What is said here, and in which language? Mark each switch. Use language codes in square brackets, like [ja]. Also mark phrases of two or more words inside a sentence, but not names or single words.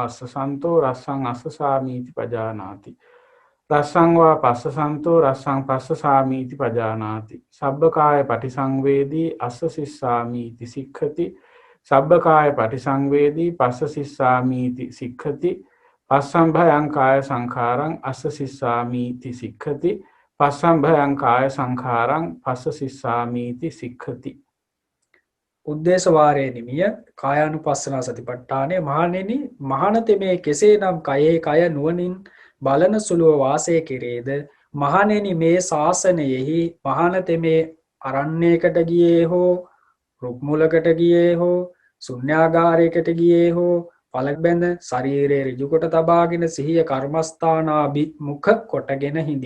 [pi] අස්ස සන්තෝ රස්සං අස්ස සාමීති පජානාති රස්සං වා පස්ස සන්තෝ රස්සං පස්ස සාමීති පජානාති සබ්බකාය පටිසංවේදී අස්ස සිස්සාමීති සික්ඛති සබ්බකාය පටිසංවේදී පස්ස සිස්සාමීති සික්ඛති පස්සම් භයං කාය සංඛාරං අස්ස සිස්සාමීති සික්ඛති පස්සම් භයං කාය සංඛාරං පස්ස සිස්සාමීති සික්ඛති. [si] උද්දේශවාරයේ නිමිය කායානුපස්සනා සතිපට්ඨානය මහණෙනි මහණතෙමේ කෙසේනම් කයේ කය නුවණින් බලන සුළුව වාසය කෙරේද මහණෙනි මේ ශාසනයෙහි මහණතෙමේ අරණ්‍යයකට ගියේ හෝ රුක් මුලකට ගියේ හෝ ශුන්‍යාගාරයකට ගියේ හෝ පළක් බැඳ ශරීරයේ ඍජු කොට තබාගෙන සිහිය කර්මස්ථානාභිමුඛ කොටගෙන හිඳී.